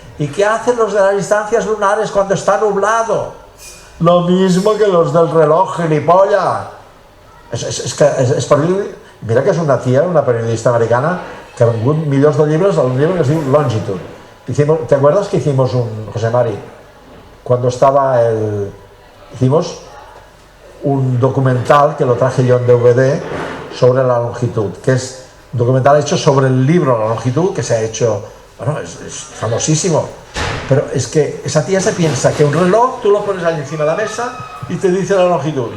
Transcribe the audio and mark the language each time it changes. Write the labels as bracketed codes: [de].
[es] ¿Y qué hacen los de las distancias lunares cuando está nublado? Lo mismo que los del reloj, gilipollas. Es periodista. [ca] Mira que és una tia, una periodista americana, que ha vengut milions de llibres d'un llibre que es diu Longitude. [es] ¿Te acuerdas que hicimos José Mari, cuando estaba hicimos un documental que lo traje yo en DVD sobre la longitud, que es un documental hecho sobre el libro La longitud, que se ha hecho, bueno, es famosísimo, pero es que esa tía se piensa que un reloj tú lo pones ahí encima de la mesa y te dice la longitud.